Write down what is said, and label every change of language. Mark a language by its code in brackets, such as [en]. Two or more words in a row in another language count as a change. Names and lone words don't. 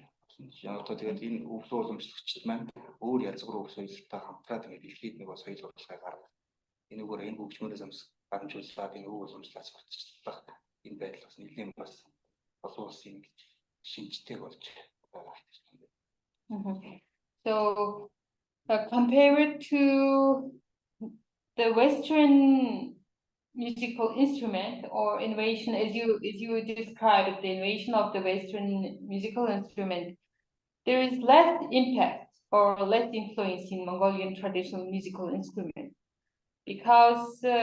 [mn] Яг одоо тэгээд энэ өвлөө уламжлагчид маань өөр язгуур соёлтой хамтраад ингээд дэлхийд нэг соёл урлагийг гаргах. Энэгээр энэ хөгжмөөс амжуулаад энэ өв уламжлалаас болчихлоо. Энэ байдал бас нэлийн бас олон улсын шинжтэй болж байгаа юм. [en] So compared to the Western musical instrument or innovation, as you described the innovation of the Western musical instrument, there is less impact or less influence in Mongolian traditional musical instrument because